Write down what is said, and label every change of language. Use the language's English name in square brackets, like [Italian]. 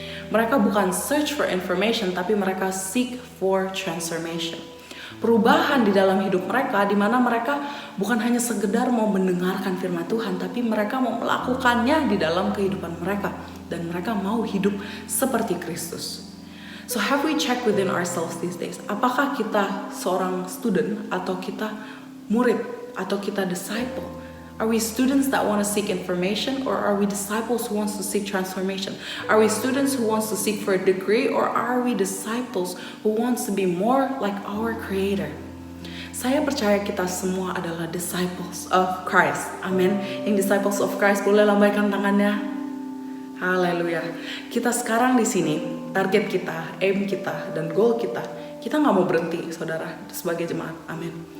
[Indonesian] Mereka bukan [English] search for information, [Indonesian] tapi mereka [English] seek for transformation. [Indonesian] Perubahan di dalam hidup mereka, di mana mereka bukan hanya sekedar mau mendengarkan firman Tuhan, tapi mereka mau melakukannya di dalam kehidupan mereka. Dan mereka mau hidup seperti Kristus. [English] So have we checked within ourselves these days? [Indonesian] Apakah kita seorang student, atau kita murid, atau kita disciple? [English] Are we students that want to seek information, or are we disciples who wants to seek transformation? Are we students who wants to seek for a degree, or are we disciples who wants to be more like our Creator? [Indonesian] Saya percaya kita semua adalah [English] disciples of Christ. [Indonesian] Amin. Yang [English] disciples of Christ [Indonesian] boleh lambaikan tangannya. Haleluya. Kita sekarang di sini, target kita, aim kita, dan goal kita nggak mau berhenti, saudara, sebagai jemaat. Amin.